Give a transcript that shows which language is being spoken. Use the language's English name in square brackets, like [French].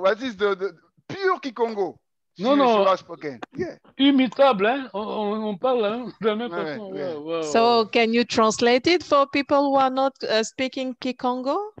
[English] What is the pure Kikongo? [French] Non, non. [English] Spoken. Yeah. [French] Imitable, hein? On parle hein, de la même façon. Ouais. [English] Wow, wow. So, can you translate it for people who are not speaking Kikongo?